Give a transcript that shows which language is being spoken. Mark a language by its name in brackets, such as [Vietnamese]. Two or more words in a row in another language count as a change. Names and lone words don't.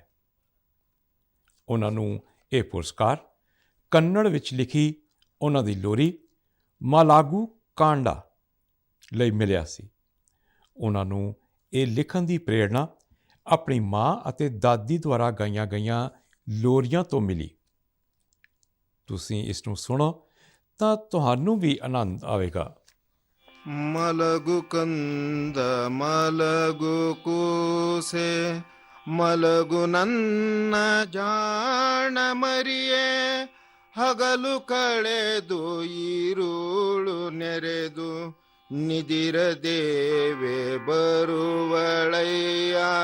[Punjabi] ਉਹਨਾਂ ਨੂੰ ਇਹ ਪੁਰਸਕਾਰ ਕੰਨੜ ਵਿੱਚ ਲਿਖੀ ਉਹਨਾਂ ਦੀ ਲੋਰੀ ਮਾਲਾਗੂ ਕਾਂਡਾ ਲਈ ਮਿਲਿਆ ਸੀ। ਉਹਨਾਂ ਨੂੰ ਇਹ ਲਿਖਣ ਦੀ ਪ੍ਰੇਰਣਾ ਆਪਣੀ ਮਾਂ ਅਤੇ ਦਾਦੀ ਦੁਆਰਾ ਗਾਈਆਂ ਗਈਆਂ ਲੋਰੀਆਂ ਤੋਂ ਮਿਲੀ। ਤੁਸੀਂ ਇਸ ਨੂੰ ਸੁਣੋ ਤਾਂ ਤੁਹਾਨੂੰ ਵੀ ਆਨੰਦ ਆਵੇਗਾ। [Kannada] ಮಲಗು ಕಂದ ಮಲಗು ಕೂಸೆ ಮಲಗು ನನ್ನ ಜಾಣ ಮರಿಯೇ ಹಗಲು ಕಳೆದು ಈರುಳು ನೆರೆದು ನಿದಿರದೇವೆ ಬರುವಳಯ್ಯ